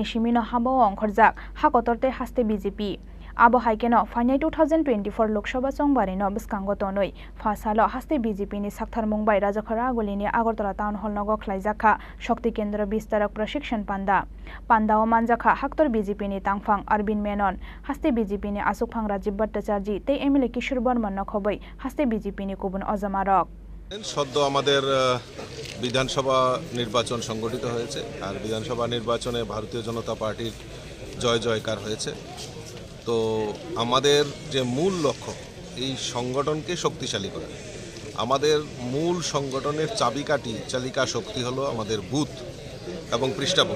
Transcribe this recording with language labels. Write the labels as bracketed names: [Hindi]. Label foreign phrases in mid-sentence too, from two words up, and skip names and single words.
[Kok Borok] simino habao ongkhorjak hakotorte haste BJP Abo haikeno finai 2024 Lok Sabha chongbari no bskango tonoi phasalo haste BJP ni Sakhtar Mumbai Rajakhora agulini Agartala town hall nogo khlaijakha Shakti Kendra Bistarak Prashikshan Panda o manjakha Haktor BJP ni tangphang Arvind Menon haste BJP ni Asukphang Rajiv Bhattacharya te MLA Kishore Barman no khobai haste BJP ni kubun ojamarok [Bangla] সদ্য আমাদের বিধানসভা নির্বাচন সংগঠিত হয়েছে আর বিধানসভা নির্বাচনে ভারতীয় জনতা পার্টির জয় জয়কার হয়েছে। তো আমাদের যে মূল লক্ষ্য এই সংগঠনকে শক্তিশালী করা, আমাদের মূল সংগঠনের চাবিকাঠি চালিকা শক্তি হলো আমাদের বুথ এবং পৃষ্ঠাভূমি।